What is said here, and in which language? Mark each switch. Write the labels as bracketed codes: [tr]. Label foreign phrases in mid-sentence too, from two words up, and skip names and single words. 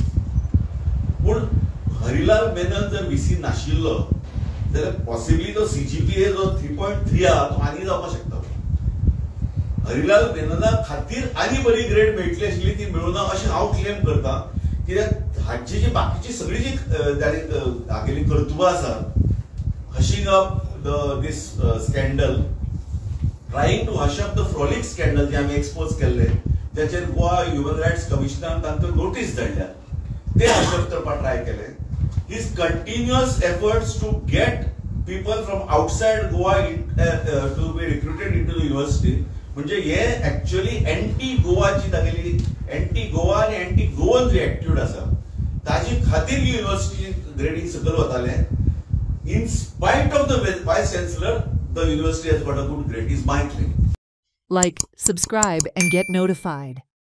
[kok] पूण हरिलाल मेनन जर VC नाशिल्लो जाल्यार पॉसिबली तो CGPA जो 3.3 आहा तो आनी जावपाक शकता. हरिलाल मेनना खातीर आनी बरी ग्रेड मेळटली आशिल्ली ती मेळुना अशें हांव क्लेम करता, कित्याक हाची जी बाकीची सगळी जी हागेली कर्तुबां आसा, [en] hushing up this scandal, trying to hush up the frolic scandal [kok] जे आम्ही एक्सपोज केले त्याचेर गोवा ह्युमन रायट्स कमिशनान तांकां नोटीस धाडल्या, ते [en] hush up [kok] करपाक ट्राय केले. [en] His continuous efforts to get people from outside Goa to be recruited into the university, [kok] म्हणजे हे एक्चुअली एंटी गोवाची तागेली एंटी गोवा आणि एंटी गोवन जी एटिट्यूड आसा ताजी खातीर [en] university grading [kok] सकयल वताले. [en] In spite of the vice chancellor, the university has got a good grade. Is my claim. Like, subscribe, and get notified.